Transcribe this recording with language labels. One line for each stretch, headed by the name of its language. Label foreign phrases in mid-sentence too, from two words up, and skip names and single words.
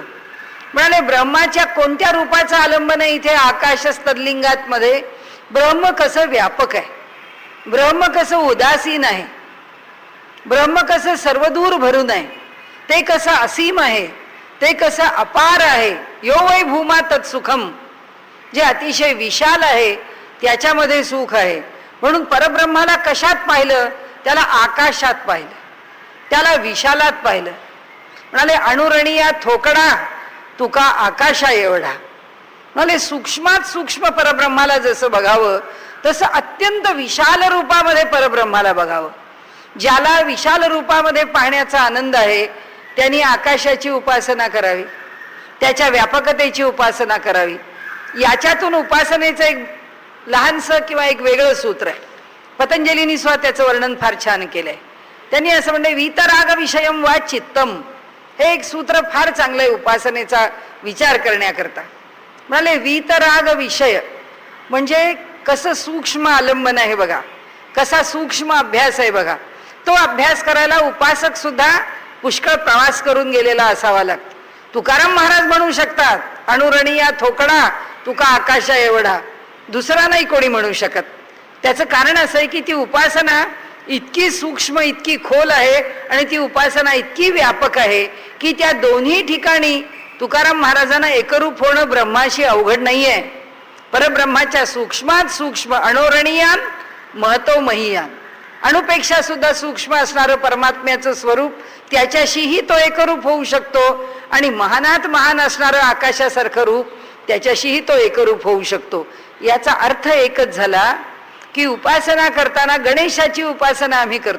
Marathi: म्हणाले ब्रह्माच्या कोणत्या रूपाचं आलंबन आहे इथे? आकाशस्तद्लिंगात मध्ये ब्रह्म कसं व्यापक आहे, ब्रह्म कसं उदासीन आहे, ब्रह्म कसं सर्वदूर भरून आहे, ते कसं असीम आहे, ते कसं अपार आहे.
Sanskrit: यो वै भूमा तत्सुखम,
Marathi: जे अतिशय विशाल आहे त्याच्यामध्ये सुख आहे. म्हणून परब्रह्माला कशात पाहिलं? त्याला आकाशात पाहिलं, त्याला विशालात पाहिलं. म्हणाले अणुरणीया थोकडा तुका आकाशा एवढा. म्हणाले सूक्ष्मात सूक्ष्म परब्रह्माला जसं बघावं तसं अत्यंत विशाल रूपामध्ये परब्रह्माला बघावं. ज्याला विशाल रूपामध्ये पाहण्याचा आनंद आहे त्यांनी आकाशाची उपासना करावी, त्याच्या व्यापकतेची उपासना करावी. याच्यातून उपासनेचं एक लहानसं किंवा एक वेगळं सूत्र आहे. पतंजलींनी सुद्धा त्याचं वर्णन फार छान केलंय. त्यांनी असं म्हणलंय,
Sanskrit: वीतराग विषयम वा चित्तम.
Marathi: हे एक सूत्र फार चांगलं आहे उपासनेचा विचार करण्याकरता. म्हणाले वीतराग विषय म्हणजे कसं सूक्ष्म आलंबन आहे बघा, कसा सूक्ष्म अभ्यास आहे बघा. तो अभ्यास करायला उपासक सुद्धा पुष्कळ प्रवास करून गेलेला असावा लागतो. तुकाराम महाराज म्हणू शकतात, अणुरणीया थोकडा तुका आकाशा एवढा, दुसरा नाही कोणी म्हणू शकत. त्याचं कारण असं आहे की ती उपासना इतकी सूक्ष्म, इतकी खोल आहे आणि ती उपासना इतकी व्यापक आहे की त्या दोन्ही ठिकाणी तुकाराम महाराजांना एकरूप होणं ब्रह्माशी अवघड नाहीये. परब्रह्माच्या सूक्ष्मात सूक्ष्म
Sanskrit: अणोरणीयान महतो महियान,
Marathi: अणुपेक्षा सुद्धा सूक्ष्म असणारं परमात्म्याचं स्वरूप त्याच्याशीही तो एकरूप होऊ शकतो आणि महानात महान असणारं आकाशासारखं रूप त्याच्याशीही तो एकरूप होऊ शकतो. याचा अर्थ एकच झाला की उपासना करताना गणेशाची उपासना आम्ही करतो.